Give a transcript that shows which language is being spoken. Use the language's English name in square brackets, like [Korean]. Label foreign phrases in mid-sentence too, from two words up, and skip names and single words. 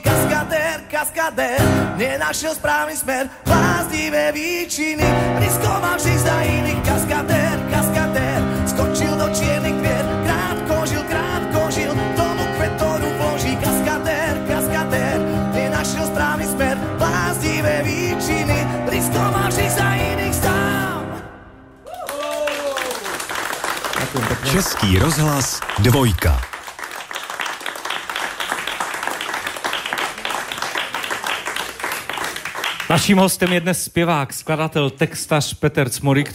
[Slovak] Kaskadér, nenašiel správny smer, bláznivé výčiny, riskoval vždy za iných. Kaskadér, skočil do čiernych dvier, krátko žil, k tomu kvetorúk vloží. Kaskadér, nenašiel správny smer, bláznivé výčiny, riskoval vždy za iných sám. [Czech] Český rozhlas Dvojka. Naším hostem je dnes zpěvák, skladatel, textař Peter Cmoryk.